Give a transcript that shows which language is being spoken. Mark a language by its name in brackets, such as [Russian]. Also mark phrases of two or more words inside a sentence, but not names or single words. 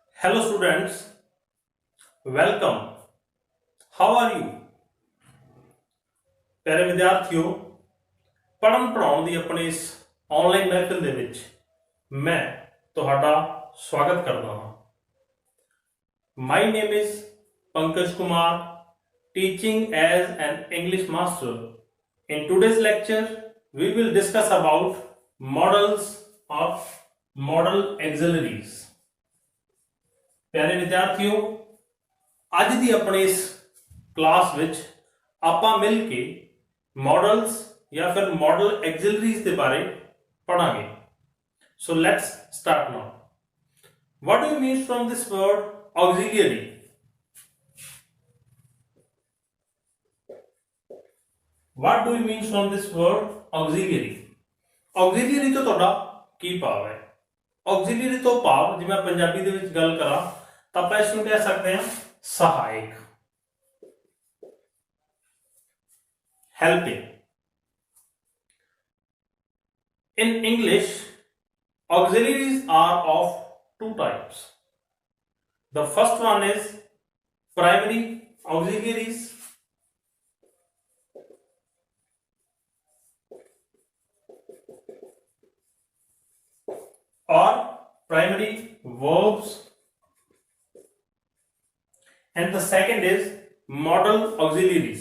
[English] Hello students, welcome. How are you? [Punjabi] ਪਿਆਰੇ ਵਿਦਿਆਰਥੀਓ, ਪੜ੍ਹਨ ਪੜ੍ਹਾਉਣ ਦੀ ਆਪਣੀ ਇਸ ਔਨਲਾਈਨ ਮਹਿਫ਼ਲ ਦੇ ਵਿੱਚ मैं ਤੁਹਾਡਾ ਸਵਾਗਤ ਕਰਦਾ ਹਾਂ। [English] My name is Pankaj Kumar, teaching as an English master. In today's lecture, we will discuss about models of model auxiliaries. [Punjabi] ਪਿਆਰੇ ਵਿਦਿਆਰਥੀਓ, ਅੱਜ ਦੀ ਆਪਣੀ ਇਸ ਕਲਾਸ ਵਿੱਚ ਆਪਾਂ ਮਿਲ ਕੇ ਮਾਡਲਜ਼ ਯਾ ਫਿਰ ਮਾਡਲ ਐਕਸਿਲਰੀਜ਼ ਕੇ ਬਾਰੇ ਪੜ੍ਹਾਂਗੇ। [English] so let's start now. what do you mean from this word auxiliary? what do you mean from this word auxiliary? [Punjabi] ਔਕਸੀਲਰੀ ਤੋਂ ਤੁਹਾਡਾ ਕੀ ਭਾਵ ਹੈ? ਔਕਸੀਲਰੀ ਤੋਂ ਭਾਵ ਜੇ ਮੈਂ ਪੰਜਾਬੀ ਦੇ ਵਿੱਚ ਗੱਲ ਕਰਾਂ ਤਾਂ ਆਪਾਂ ਇਸ ਨੂੰ ਕਹਿ ਸਕਦੇ ਹਾਂ ਸਹਾਇਕ, [English] helping. In English, auxiliaries are of two types. The first one is primary auxiliaries or primary verbs, and the second is modal auxiliaries.